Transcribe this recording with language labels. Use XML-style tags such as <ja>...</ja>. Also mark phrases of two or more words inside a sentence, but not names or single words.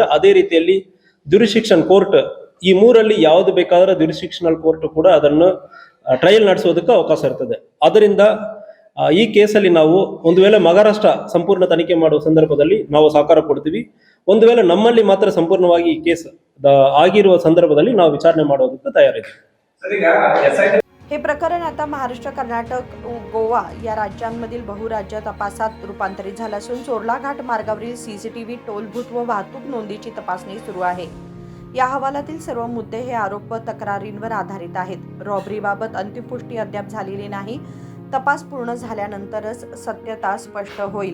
<kn>ಅದೇ ರೀತಿಯಲ್ಲಿ</kn> <en>jurisdiction court</en> <kn>ಈ 3ರಲ್ಲಿ ಯಾವ್ದು ಬೇಕಾದ್ರೆ</kn> <en>jurisdictional court</en> <kn>ಕೂಡ ಅದನ್ನು ಟ್ರಯಲ್ ನಡೆಸೋದಕ್ಕೆ ಅವಕಾಶ ಇರ್ತದೆ. ಅದರಿಂದ ಈ ಕೇಸಲ್ಲಿ ನಾವು ಒಂದು ವೇಳೆ ಮಹಾರಾಷ್ಟ್ರ ಸಂಪೂರ್ಣ ತನಿಖೆ ಮಾಡುವ ಸಂದರ್ಭದಲ್ಲಿ ನಾವು ಸಹಕಾರ ಕೊಡ್ತೀವಿ. ಒಂದು ವೇಳೆ ನಮ್ಮಲ್ಲಿ ಮಾತ್ರ ಸಂಪೂರ್ಣವಾಗಿ ಈ ಕೇಸ್ ಆಗಿರುವ संदर्भात ನಾವು ವಿಚಾರಣೆ ಮಾಡೋದಕ್ಕೆ ತಯಾರಿದ್ದೀವಿ.</kn> <mr>हे प्रकरण आता महाराष्ट्र, कर्नाटक, गोवा या राज्यांमधील बहुराज्य तपासात रूपांतरित झालं असून चोरला घाट मार्गावरील CCTV, टोल बूथ व वाहतूक नोंदीची तपासणी सुरू आहे. या अहवालातील सर्व मुद्दे हे आरोप व तक्रारींवर आधारित आहेत. रॉबरीबाबत अंतिम पुष्टी अद्याप झालेली नाही. तपास पूर्ण झाल्यानंतरच सत्यता स्पष्ट होईल.</mr>